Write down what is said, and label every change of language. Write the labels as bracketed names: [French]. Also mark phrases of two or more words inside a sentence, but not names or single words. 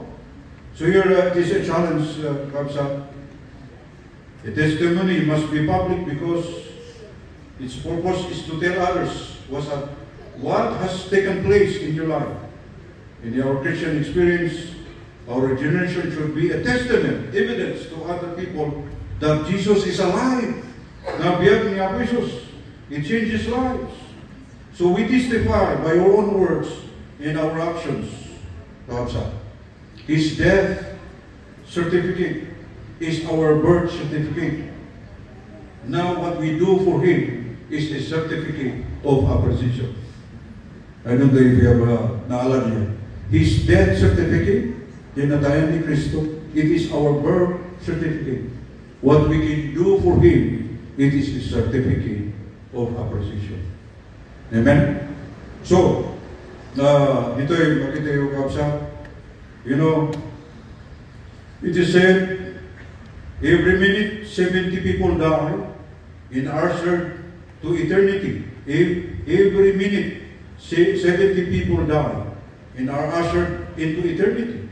[English] So here it is a challenge, The testimony must be public because its purpose is to tell others what has taken place in your life. In our Christian experience, our generation should be a testament, evidence to other people that Jesus is alive. [Iloko] Na biyag ni Apo Jesus, [English] it changes lives. So we testify by our own words and our actions. His death certificate is our birth certificate. Now what we do for Him is a certificate of appreciation. I don't know if you have [Filipino] naalala niya. [English] His death certificate, [Iloko] tinatayan ni Kristo, [English] it is our birth certificate. What we can do for Him, it is a certificate of appreciation. Amen? So, [Filipino] dito yung makita yung kapsa, [English] it is said, every minute 70 people die and are ushered to eternity. Every minute 70 people die and are ushered into eternity.